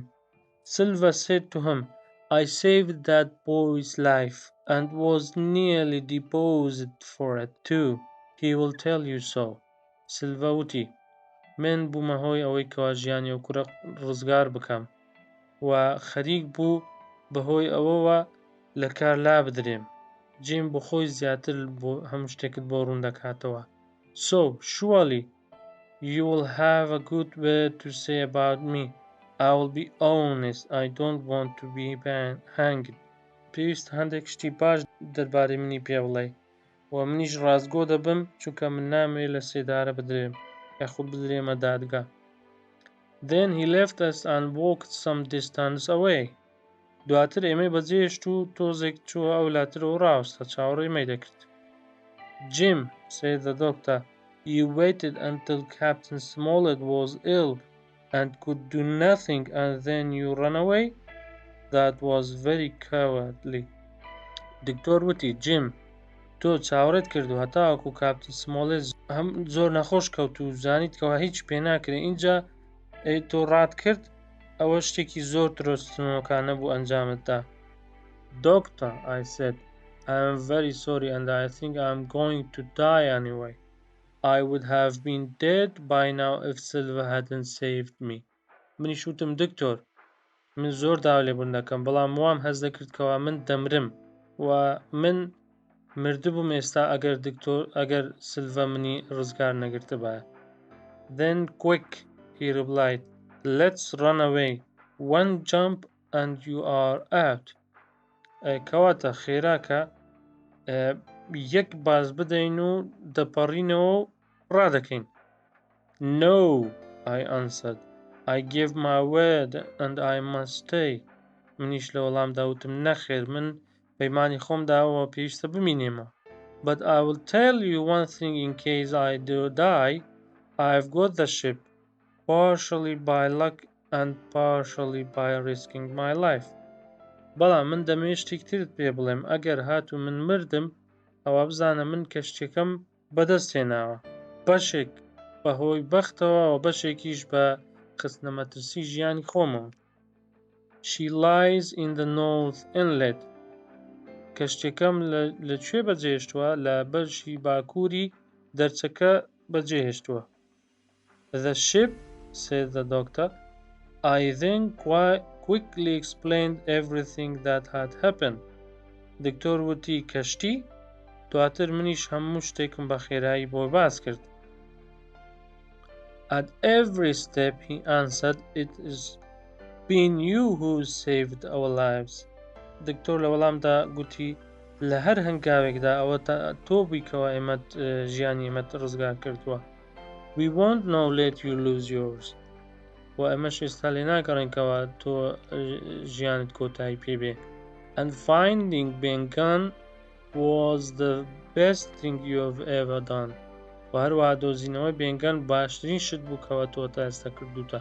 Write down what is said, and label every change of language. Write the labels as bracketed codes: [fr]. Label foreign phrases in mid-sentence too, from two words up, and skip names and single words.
[en] Silver said to him, I saved that boy's life and was nearly deposed for it too. He will tell you so. [ckb] Silver وتی من بوومە هۆی ئەوەی کەوا ژیانی ئەو کوڕە ڕزگار بکەم و خەریک بوو بەهۆی ئەوەوە لە کار لا بدرێم. جێم بۆ خۆی زیاتر بۆ هەموو شتێکت بۆ ڕوون دەکاتەوە. [en] So, surely, you will have a good word to say about me. I will be honest. I don't want to be hanged. [ckb] پێویست هەندێک شتی باش دەربارەی منی پێ بڵێ و منیش ڕاستگۆ دەبم چونکە من نامەوێت لە سێدارە بدرێم یاخود بدرێمە دادگا. [en] Then he left us and walked some distance away. [ckb] دواتر ئێمەی بەجێشت و تۆزێک چووە ئەو لاترەوە ڕاوستە چاوەڕێمەی دەکرد. [en] Jim, said the doctor, you waited until Captain Smollett was ill and could do nothing and then you ran away? That was very cowardly. [ckb] دکتۆر وتی جیم تۆ چاوەڕێت کرد و هەتاوەکو کاپتن سمۆلێت هەم زۆر نەخۆش کەوت و زانیت کەوا هیچ پێ ناکرێ اینجا تۆ ڕات کرد ئەوە شتێکی زۆر درۆستنەوەکانە بوو ئەنجامتدا. [en] Doctor, I said, I am very sorry and I think I am going to die anyway. I would have been dead by now if Silver hadn't saved me. [ckb] منیش وتم دکتۆر من زۆر داوا لێبوون دەکەم بەڵام وام هەز دەکرد کەوا من دەمرم و من مردبووم ئێستا ئەگەر سیلڤە منی ڕزگار نەگرتبایە. [en] Then quick, he replied, let's run away. One jump and you are out. [ckb] کەواتە خێراکە یەک باز بدەین و دەپەڕینەوە و ڕادەکەین. [en] No, I answered. I gave my word and I must stay. [ckb] منیش لە وەڵامدا وتم نەخێر من پەیمانی خۆم داوە پێویستە بمینێمە. [en] But I will tell you one thing in case I do die. I've got the ship, partially by luck and partially by risking my life. [ckb] بەڵام من دەمەوێت شتێک ترت پێ بڵێم ئەگەر هات و من مردم ئەوە بزانە من کەشتێکەم بەدەست هێناوە بەشێک بەهۆی بەختەوە و بەشێکیش بە خستنەمەترسی ژیانی خۆمەوە. [en] She lies in the North Inlet. [ckb] کەشتێکەم لەکوێ بەجێهێشتووە؟ لە بەشی باکووری دەرچەکە بەجێهێشتووە. [en] The ship, said the doctor. I then quickly explained everything that had happened. [ckb] دکتۆر وتی کەشتی؟ دواتر منیش هەموو شتێکم بە خێرایی بۆ باس کرد. [en] At every step, he answered, it has been you who saved our lives. [ckb] دکتۆر لە وەڵامدا گوتی لە هەر هەنگاوێکدا ئەوە تۆ بوویکەوە ئێمەت ژیانی ئێمەت ڕزگار کردووە. [en] We won't now let you lose yours. [ckb] و ئەمەش ئێستا لێ ناگەڕێنکەوە تۆ ژیانت کۆتایی پێبێ. [en] And finding being gone was the best thing you have ever done. [ckb] و هەروەها دۆزینەوەی بێنگەن باشترین شت بوو کەوە تۆ تا ئێستا کردوتە.